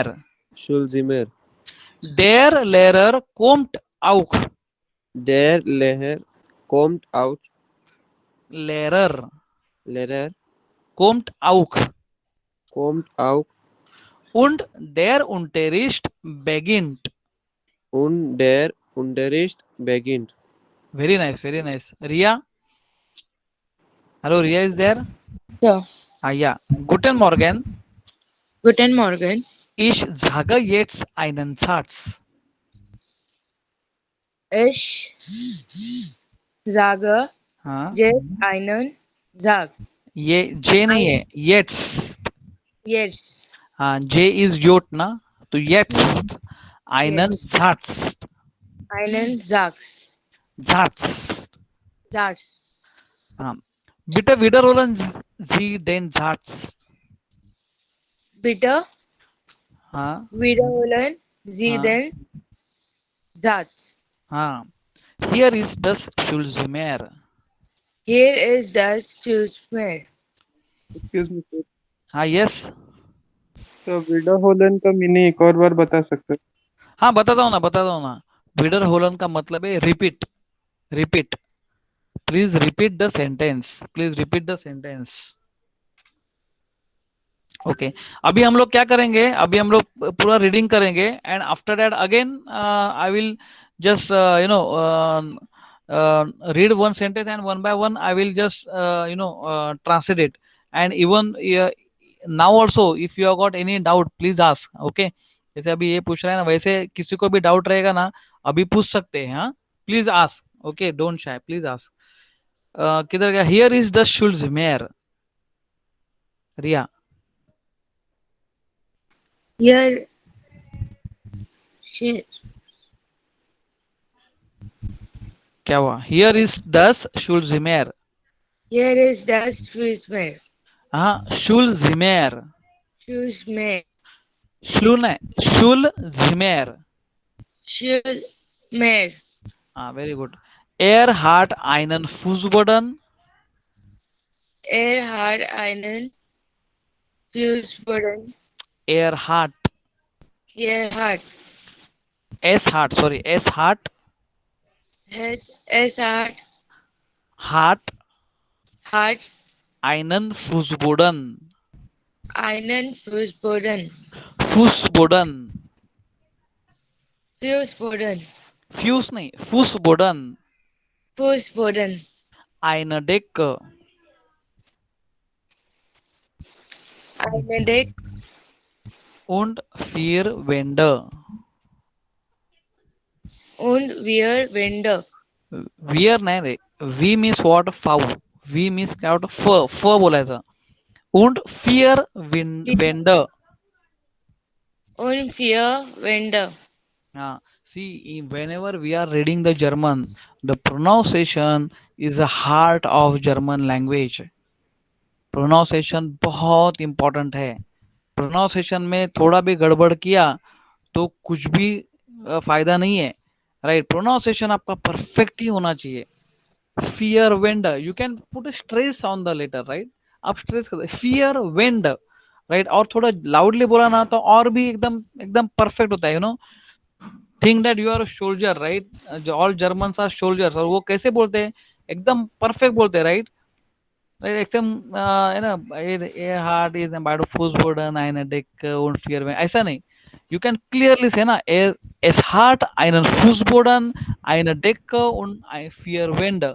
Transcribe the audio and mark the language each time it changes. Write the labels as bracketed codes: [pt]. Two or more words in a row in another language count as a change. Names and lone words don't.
[de] Schulzimmer. Der Lehrer kommt auch. Der Lehrer kommt auch. Lehrer kommt auch. Und der Unterricht beginnt. [en] Very nice, very nice. Ria? Hello, Ria is there? Sir. Yeah. [de] Guten Morgen. Guten Morgen. Ich sage jetzt einen Satz. Ich sage [hi] हाँ, [de] Jetzt einen Tag. [hi] ये जे नहीं है, येट्स. [de] Jetzt. [hi] हाँ, जे इज योट ना, तो येट्स. आइनन [de] Jetzt. झाट्स. Einen Tag. झाट्स. Tag. हाँ, bitte wiederholen Sie den Satz. Bitte [hi] हाँ, [de] wiederholen Sie [hi] हाँ, [de] den Satz. [hi] हाँ. [en] Here is [de] das Schulzimmer. [en] Here is [de] das Schulzimmer. [en] excuse me sir, [hi] हाँ, यस. तो विडाहोलन का मीनिंग एक और बार बता सकते हो? हाँ, बताता हूँ ना. विडरहोलन का मतलब है रिपीट. [en] repeat. please repeat the sentence. please repeat the sentence. [hi] ओके, अभी हम लोग क्या करेंगे, अभी हम लोग पूरा रीडिंग करेंगे [en] and after that again I will just read one sentence and one by one I will just translate it. And even now also if you have got any doubt please ask. [hi] Okay, जैसे अभी ये पूछ रहा है ना, वैसे किसी को भी डाउट रहेगा ना अभी पूछ सकते हैं. हाँ, [en] please ask. okay, don't shy, please ask. [hi] किधर गया? [en] here is the शुल्ज़मेयर. रिया, Here she, [hi] क्या हुआ? [en] here is [de] das Schulzimmer. [en] here is [de] das Schulzimmer. [hi] हाँ, शुल्ज़मेयर. [de] Schulzimmer. [hi] श्लून है, शुल्ज़मेयर. [de] Schulzimmer. हाँ, [en] very good. [de] er hat einen Fußboden. Er hat einen Fußboden. er hat. Er hat es hat, सॉरी, es hat. es hat hat einen Fußboden. einen Fußboden. फुसबोडन. Fußboden. [hi] फ्यूस नहीं, फुसबोडन. [de] Fußboden. ein Deck. Eine Deck und vier Wände. und wir Wände. [hi] वियर नहीं रे, [en] V means what? [hi] फाउ. [en] V means [hi] क्या होता? फ बोला था. [de] und vier Wände. Und vier Wände. [en] See, whenever we are reading the German, the pronunciation is the heart of German language. [hi] प्रोनाउंसिएशन बहुत इंपॉर्टेंट है. प्रोनाउंसिएशन में थोड़ा भी गड़बड़ किया तो कुछ भी फायदा नहीं है. [en] राइट, [hi] प्रोनाउंसिएशन आपका परफेक्ट ही होना चाहिए. [de] vier Wände, [en] you can put stress on the letter. [hi] राइट, आप स्ट्रेस कर [de] vier Wände. [hi] राइट, और थोड़ा लाउडली बोला ना तो और भी एकदम एकदम परफेक्ट होता है. [en] you know, think that you are soldier. right, all Germans are soldiers. [hi] और वो कैसे बोलते हैं? एकदम परफेक्ट बोलते हैं. राइट, एकदम हार्ट इज अबाउट [de] Fußboden eine Decke und vier Wände. [hi] ऐसा नहीं, [en] you can clearly say ना, [de] es hat einen Fußboden, eine Decke und vier Wände.